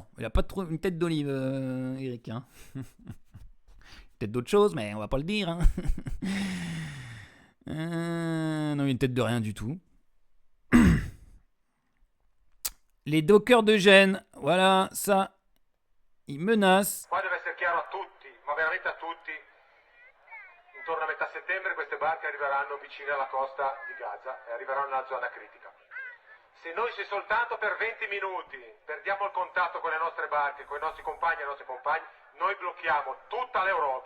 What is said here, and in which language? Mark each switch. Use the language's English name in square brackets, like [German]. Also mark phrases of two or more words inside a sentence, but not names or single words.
[French] Il a pas trop une tête d'olive, Eric. Hein. Peut-être d'autres choses, mais on va pas le dire. Hein. Non, une tête de rien du tout. Les dockers de Gênes, voilà, ça, ils menacent. [Italian] Qua deve essere chiaro a tutti, ma veramente a tutti. Intorno a metà settembre queste barche arriveranno vicine alla costa di Gaza e arriveranno nella zona critica. Se noi se soltanto per 20 minuti perdiamo il contatto con le nostre barche, con i nostri compagni e le nostre compagne, noi blocchiamo tutta l'Europa.